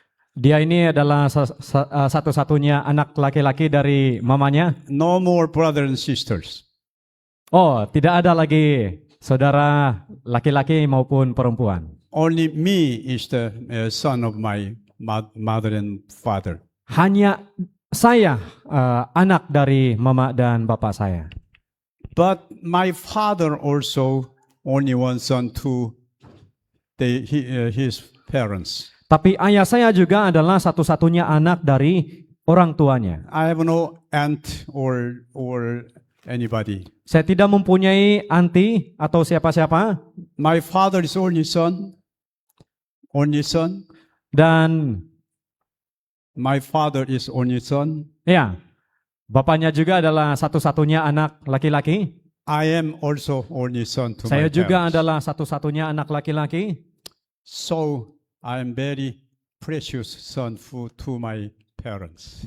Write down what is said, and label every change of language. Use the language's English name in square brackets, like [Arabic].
[Malay] Dia ini adalah satu-satunya anak laki-laki dari mamanya. [English] No more brother and sisters. [Malay] Oh, tidak ada lagi saudara laki-laki maupun perempuan. [English] Only me is the son of my mother and father. [Malay] Hanya saya anak dari mama dan bapak saya. [English] But my father also only one son to his parents. [Malay] Tapi ayah saya juga adalah satu-satunya anak dari orang tuanya. [English] I have no aunt or anybody. [Malay] Saya tidak mempunyai anti atau siapa-siapa. [English] My father is only son. [Malay] Dan [English] my father is only son. [Malay] Ya, bapaknya juga adalah satu-satunya anak laki-laki. [English] I am also only son to [Malay] Saya [English] my [Malay] juga [English] parents. [Malay] adalah satu-satunya anak laki-laki. [English] So I am very precious son to my parents.